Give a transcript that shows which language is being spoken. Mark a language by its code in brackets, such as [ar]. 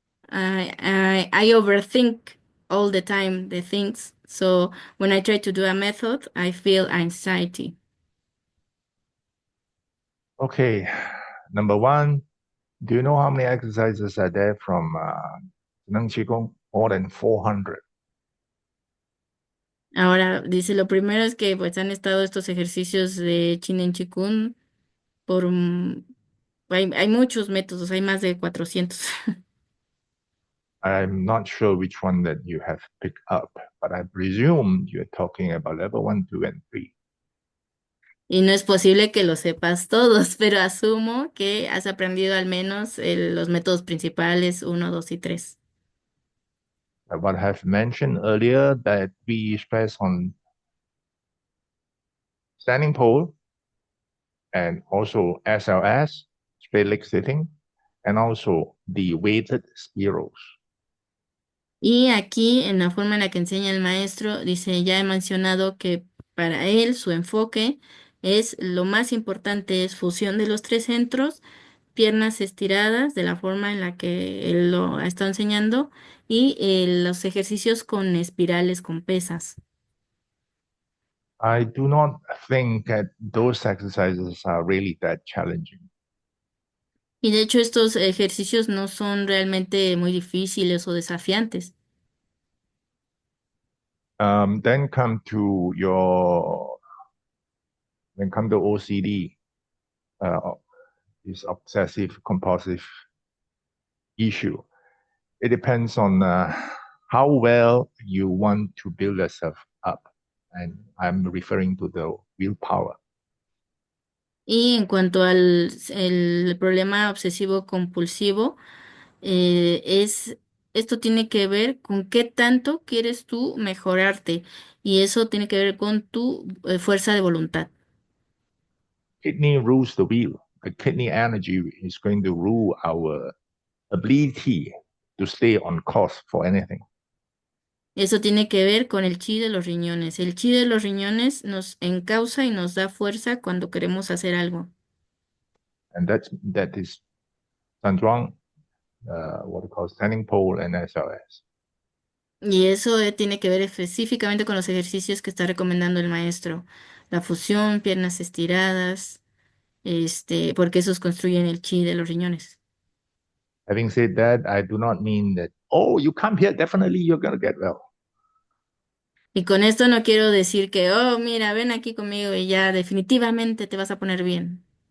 [en] I overthink all the time the things. So when I try to do a method, I feel anxiety. Okay. Number one, do you know how many exercises are there from Neng Qigong? More than 400. [es] Ahora, dice, lo primero es que pues han estado estos ejercicios de Chin en Chikun por hay muchos métodos, hay más de 400. [en] I'm not sure which one that you have picked up, but I presume you're talking about level one, two, and three. [es] Y no es posible que lo sepas todos, pero asumo que has aprendido al menos los métodos principales uno, 2 y 3. [en] What I have mentioned earlier that we stress on standing pole and also SLS, straight leg sitting, and also the weighted spirals. [es] Y aquí, en la forma en la que enseña el maestro, dice, ya he mencionado que para él su enfoque es lo más importante es fusión de los tres centros, piernas estiradas de la forma en la que él lo ha estado enseñando y los ejercicios con espirales con pesas. [en] I do not think that those exercises are really that challenging. [es] Y de hecho estos ejercicios no son realmente muy difíciles o desafiantes. [en] Then come to your then come to OCD, uh, this obsessive compulsive issue. It depends on how well you want to build yourself up, and I'm referring to the willpower. [es] Y en cuanto al el problema obsesivo compulsivo, es, esto tiene que ver con qué tanto quieres tú mejorarte y eso tiene que ver con tu fuerza de voluntad. [en] Kidney rules the wheel. The kidney energy is going to rule our ability to stay on course for anything. [es] Eso tiene que ver con el chi de los riñones. El chi de los riñones nos encausa y nos da fuerza cuando queremos hacer algo. [en] And that is Sandrong, what we call standing pole and SLS. [es] Y eso tiene que ver específicamente con los ejercicios que está recomendando el maestro. La fusión, piernas estiradas, porque esos construyen el chi de los riñones. [en] Having said that, I do not mean that, oh, you come here, definitely you're going to get well. [es] Y con esto no quiero decir que, oh, mira, ven aquí conmigo y ya definitivamente te vas a poner bien.